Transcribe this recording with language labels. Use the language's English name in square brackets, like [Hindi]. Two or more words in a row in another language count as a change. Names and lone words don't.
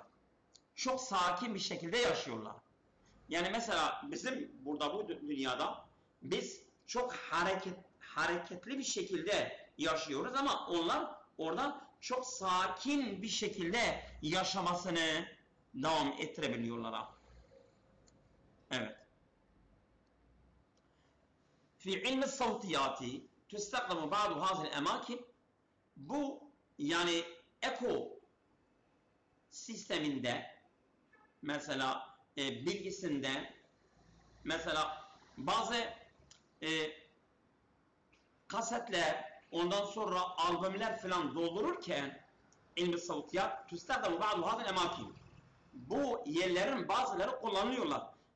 [Turkish] Çok sakin bir şekilde yaşıyorlar. Yani mesela bizim burada bu dünyada biz çok hareketli bir şekilde yaşıyoruz ama onlar orada çok sakin bir şekilde yaşamasını devam ettirebiliyorlar. Evet. [Arabic] في علم الصوتيات تستخدم بعض هذه الأماكن [Turkish] bu yani eko sisteminde mesela bilgisinde mesela bazı kasetler ondan sonra albümler falan doldururken [Arabic] علم الصوتيات تستخدم بعض هذه الأماكن [Turkish] bu yerlerin bazıları kullanıyorlar.